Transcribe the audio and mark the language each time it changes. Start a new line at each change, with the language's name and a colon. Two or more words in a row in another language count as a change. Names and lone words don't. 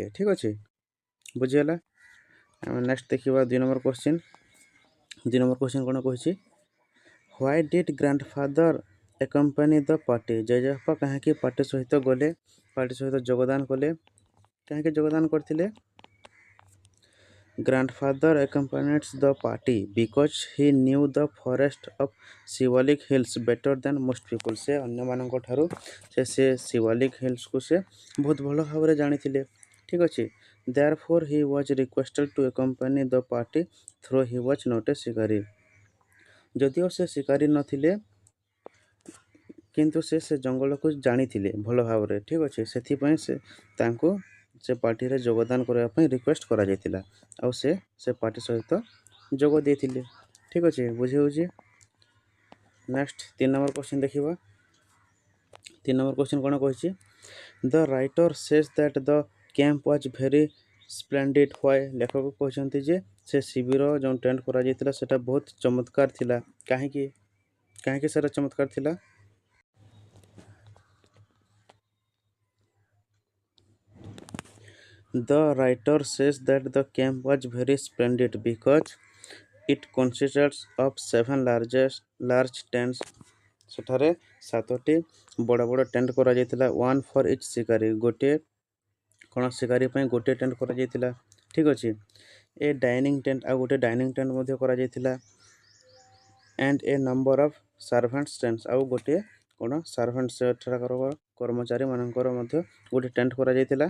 Odia: ଠିକ୍ ଅଛି। ବୁଝିଗଲା। ଆମେ ନେକ୍ସଟ ଦେଖିବା 2
English: number question.
Odia: 2
English: number question
Odia: କ'ଣ କହିଛି?
English: why did grandfather accompany the party.
Odia: ଜେଜେବାପା କାହିଁକି ପାର୍ଟି ସହିତ ଗଲେ, ପାର୍ଟି ସହିତ ଯୋଗଦାନ କଲେ, କାହିଁକି ଯୋଗଦାନ କରିଥିଲେ?
English: Grandfather accompanied the party because he knew the forest of Shivalik Hills better than most people।
Odia: ସେ ଅନ୍ୟମାନଙ୍କ ଠାରୁ ସେ ଶିୱାଲିକ ହିଲ୍ସକୁ ସେ ବହୁତ ଭଲ ଭାବରେ ଜାଣିଥିଲେ। ଠିକ୍ ଅଛି।
English: Therefore he was requested to accompany the party though he was not a ଶିକାରୀ।
Odia: ଯଦିଓ ସେ ଶିକାରୀ ନଥିଲେ, କିନ୍ତୁ ସେ ଜଙ୍ଗଲକୁ ଜାଣିଥିଲେ ଭଲ ଭାବରେ। ଠିକ୍ ଅଛି। ସେଥିପାଇଁ ତାଙ୍କୁ ସେ ପାର୍ଟିରେ ଯୋଗଦାନ କରିବା ପାଇଁ ରିକ୍ୱେଷ୍ଟ କରାଯାଇଥିଲା, ଆଉ ସେ ପାର୍ଟି ସହିତ ଯୋଗ ଦେଇଥିଲେ। ଠିକ୍ ଅଛି। ବୁଝି ହେଉଛି।
English: next 3 number question
Odia: ଦେଖିବା। 3
English: number question
Odia: କ'ଣ କହିଛି?
English: the writer says that the camp was very splendid why.
Odia: ଲେଖକ କହିଛନ୍ତି ଯେ ସେ ଶିବିର ଯେଉଁ ଟେଣ୍ଟ କରାଯାଇଥିଲା ସେଟା ବହୁତ ଚମତ୍କାର ଥିଲା। କାହିଁକି ସେଟା ଚମତ୍କାର ଥିଲା?
English: The writer says that the camp was very splendid because it consists of 7 large tents।
Odia: ସେଠାରେ 7ଟି ବଡ଼ ବଡ଼ ଟେଣ୍ଟ କରାଯାଇଥିଲା।
English: 1 for each ଶିକାରୀ।
Odia: ଗୋଟିଏ କ'ଣ ଶିକାରୀ ପାଇଁ ଗୋଟିଏ ଟେଣ୍ଟ କରାଯାଇଥିଲା। ଠିକ୍ ଅଛି।
English: a dining tent,
Odia: ଆଉ ଗୋଟିଏ
English: dining tent
Odia: ମଧ୍ୟ କରାଯାଇଥିଲା।
English: and a number of servants tents.
Odia: ଆଉ ଗୋଟିଏ କ'ଣ ସର୍ଭାଣ୍ଟ, ସେଠାକାର କର୍ମଚାରୀମାନଙ୍କର ମଧ୍ୟ ଗୋଟିଏ ଟେଣ୍ଟ କରାଯାଇଥିଲା।